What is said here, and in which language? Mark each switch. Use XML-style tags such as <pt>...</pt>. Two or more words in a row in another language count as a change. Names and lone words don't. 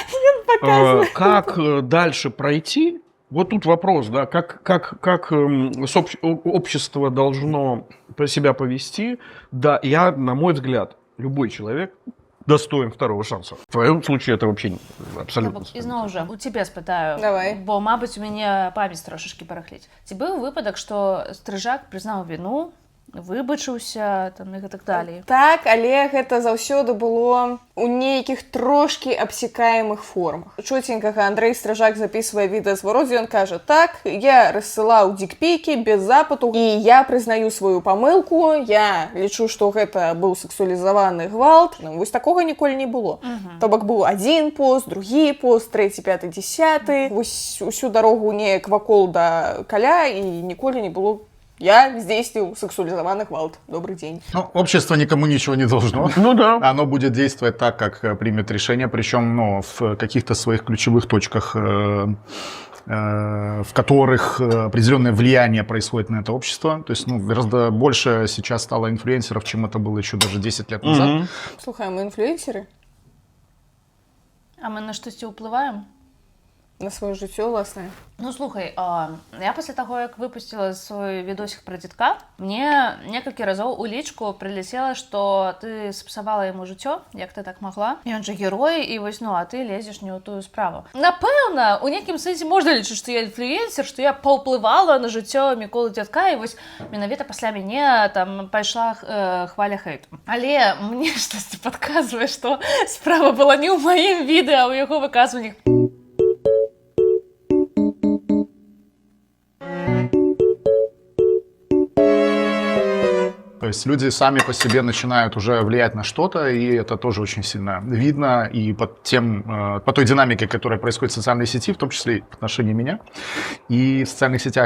<ru>Как дальше пройти? Вот тут вопрос, да, как общество должно себя повести. Да, на мой взгляд, любой человек достоин второго шанса. В твоем случае это вообще абсолютно.</ru> <be>І зноў жа, у цябе спытаю,</be> <ru>Давай.</ru> <be>бо, мабыць, у мяне памяць трошачкі барахліць. Ці быў выпадак, што Стрыжак прызнаў віну, выбачыўся, там, і так далей? Так, але гэта заўсёды было у нейкіх трошкі абсекаемых формах. Чуценькага Андрэй Стрыжак записывае відэазварот, дзе ён кажа: так, я рассылаў дикпікі без запыту, і я прызнаю сваю памылку, я лічу, што гэта быў сексуалізаваны гвалт. Ну, вось такога ніколі не было. То бок быў адзін пост, другі пост, трэці, пяты, дзесяты. Вось усю дарогу неяк вакол да каля, і ніколі не было:</be> <ru>я здействовал сексуализованный</ru> <be>гвалт.</be> <ru>Добрый день. Ну, общество никому ничего не должно. Ну да. Оно будет действовать так, как примет решение, причем, ну, в каких-то своих ключевых точках, в которых определенное влияние происходит на это общество. То есть, ну, гораздо больше сейчас стало инфлюенсеров, чем это было еще даже 10 лет назад.</ru> <be>Слухай, мы инфлюенсеры? А мы на штосьці ўплываем? На сваё жыццё ўласнае. Ну, слухай, я пасля таго, як выпусціла свой відосік пра дзітка, мне некалькі разоў у лічку прыляцела, што ты спсавала яму жыццё, як ты так магла. Ён жа герой, і вось, ну, а ты лезеш не ў тую справу. Напэўна, у нейкім сэнсе можна лічыць, што я інфлюенсер, што я паўплывала на жыццё Міколы Дзядка, і вось менавіта пасля мяне там пайшла хваля хэйту. Але мне штосьці падказвае, што справа была не ў маім відэа, а ў яго выказваннях.</be> <ru>То есть люди сами по себе начинают уже влиять на что-то, и это тоже очень сильно видно и по той динамике, которая происходит в социальной сети, в том числе и в отношении меня и в социальных сетях.</ru>